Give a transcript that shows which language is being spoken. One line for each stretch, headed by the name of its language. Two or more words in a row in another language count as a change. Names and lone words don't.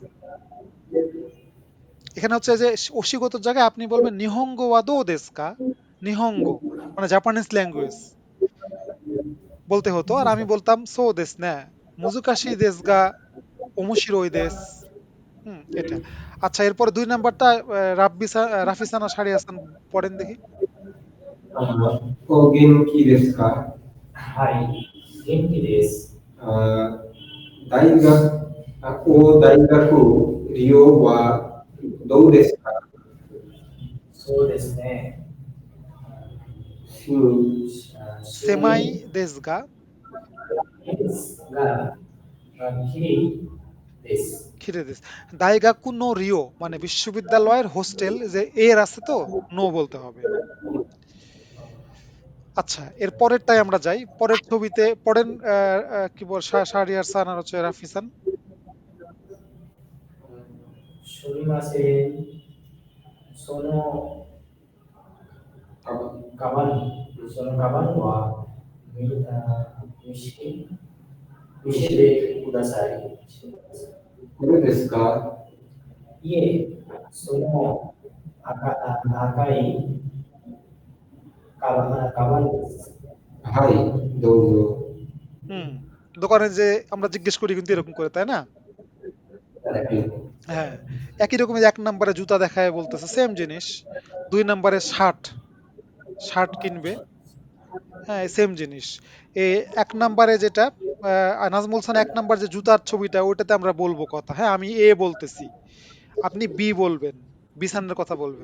Bangla: এখানে হচ্ছে যে অসিগত জায়গায় আপনি বলবেন
Japanese: 日本語はどうですか?
Bangla: নিহঙ্গ মানে
English: Japanese language
Bangla: বলতে হতো, আর আমি বলতাম
Japanese: そうですね、難しいですが面白いです.
Bangla: এটা। আচ্ছা, এরপরে ২ নাম্বারটা রাফিসানা সারি হাসান পড়েন দেখি।
Japanese: お元気ですか？はい、元気です。あ大学、大学利用はどうですか？そうですね。し狭いですがですが、きれいです。きれいです. 大学の寮
Bangla: মানে বিশ্ববিদ্যালয়ের হোস্টেল, যে এর আছে তো নো বলতে হবে। আচ্ছা, এর পরেরটাই আমরা যাই। পরের ছবিতে পড়েন কি বল শাহরিয়ার খান আর হচ্ছে রাফিসান।
Japanese: すみません。そのそのカバンは見せてください。これですか？いえ、その赤いカバンです。はい、どうぞ。
Bangla: হুম, দোকানে যে আমরা জিজ্ঞেস করি কিন্তু এরকম করে, তাই না? হ্যাঁ, একই রকমের ১ নাম্বারে জুতা দেখায় বলতেছে, সেম জিনিস। ২ নাম্বারে শার্ট কিনবে, হ্যাঁ সেম জিনিস। ১ নাম্বারে যেটা নাজমুল হাসান ১ নাম্বার যে জুতার ছবিটা ওইটাতে আমরা বলবো কথা, হ্যাঁ আমি এ বলতেছি, আপনি বি বলবেন, বিসানের কথা বলবেন।